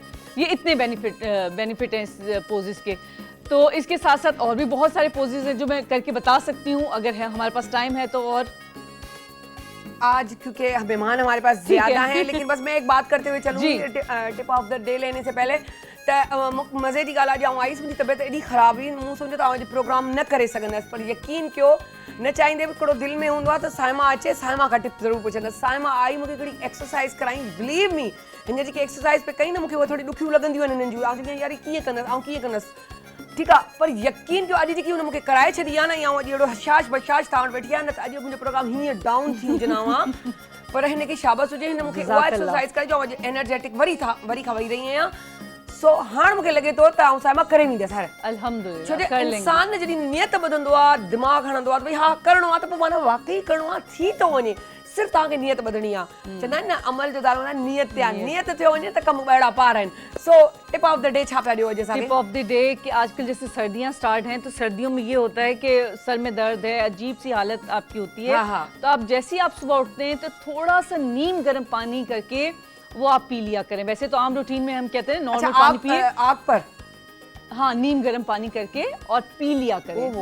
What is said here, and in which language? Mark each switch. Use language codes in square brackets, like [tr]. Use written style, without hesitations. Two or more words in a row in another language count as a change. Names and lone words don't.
[hi] ये इतने बेनिफिट हैं इस पोजेस के। तो इसके साथ साथ और भी बहुत सारे पोजेस हैं जो मैं करके बता सकती हूँ अगर है हमारे पास टाइम है तो। और आज क्योंकि मेहमान हमारे पास ज्यादा हैं, लेकिन बस मैं एक बात करते हुए चलूंगी [en] tip of the day [hi] लेने से पहले। [sd] मज़े की ॻाल्हि आहे, आईस मुंहिंजी तबियत एॾी ख़राब हुई, मूं सम्झो त अॼु प्रोग्राम न करे सघंदसि, पर यकीन कयो न चाहींदे बि हिकिड़ो दिलि में हूंदो आहे त साइमा अचे, साइमा खां टिप ज़रूरु पुछंदसि। साइमा आई, मूंखे हिकिड़ी एक्सरसाइज कराई, [en] believe me [sd] हिन जेकी एक्सरसाइज पे कई न मूंखे उहे थोड़ी ॾुखियूं लॻंदियूं आहिनि हिननि जूं, आउं चवंदी आहियां यार कीअं कंदसि ठीकु आहे, पर यकीन कयो अॼु जेकी हुन मूंखे कराए छॾी आहे न, या अॼु अहिड़ो हशाश बशाश तव्हां वटि वेठी आहे न, त अॼु मुंहिंजो प्रोग्राम हीअं डाउन थी वञा हा। पर हिन खे शाबाश हुजे, हिन मूंखे उहा एक्सरसाइज करे जो अॼु एनर्जेटिक वरी खां वही रही आहियां। सो हाणे मूंखे लॻे थो त आउं साइमा करे वेंदसि हाणे, अल्हम्दुलिल्लाह। छो जो इंसान जॾहिं नियत ॿधंदो आहे, दिमाग़ हणंदो आहे त भई हा करिणो आहे, त पोइ माना वाकई करिणो आहे, थी थो वञे। सिर्फ़ु तव्हांखे नियत ॿधणी आहे। चवंदा आहिनि न अमल जो दारो न नियत ते आहे, नियत थियो वञे त कम ॿाहिड़ा पार आहिनि। सो [en] tip of the day [sd] छा पिया ॾियो अॼु असांखे? [en] tip of the day [hi] कि आजकल जैसे सर्दियां स्टार्ट हैं तो सर्दियों में ये होता है कि सर में दर्द है, अजीब सी हालत आपकी होती है। तो आप जैसे ही आप सुबह उठते हैं तो थोड़ा सा नीम गर्म पानी करके वो आप पी लिया करें। वैसे तो आम रूटीन में हम कहते हैं नॉर्मल पानी पिए, आग पर हाँ नीम गर्म पानी करके और पी लिया करें।